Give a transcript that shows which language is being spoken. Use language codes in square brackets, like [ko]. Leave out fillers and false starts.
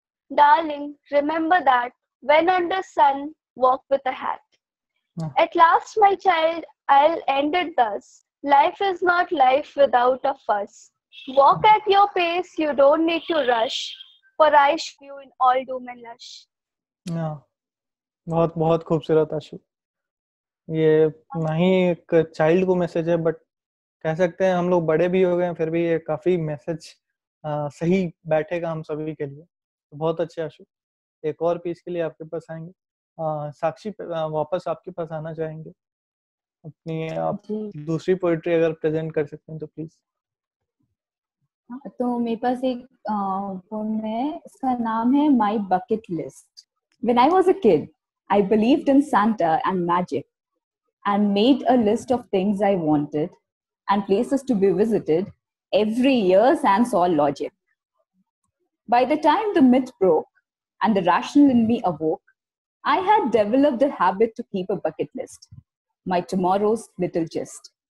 [en] Darling, remember that when under sun, walk with a hat. At last, my child, I'll end it thus. Life is not life without a fuss. Walk at your pace, you don't need to rush, for I show you in all doom and lush. [hi] बहुत बहुत खूबसूरत आशु। ये नहीं एक child को message है, but कह सकते हैं हम लोग बड़े भी हो गए हैं फिर भी ये काफी मैसेज सही बैठेगा हम सभी के लिए, तो बहुत अच्छे आशु। एक और पीस के लिए आपके पास आएंगे। साक्षी वापस आपके पास आना चाहेंगे, अपनी आप जी। दूसरी पोइट्री अगर प्रेजेंट कर सकते हैं तो प्लीज। तो मेरे पास एक पोम है, इसका नाम है माई bucket list. [en] When I was a kid, I believed in Santa and magic and made a list of things I wanted and places to be visited every year sans all logic. By the time the myth broke and the rational in me awoke, I had developed a habit to keep a bucket list, my tomorrow's little gist.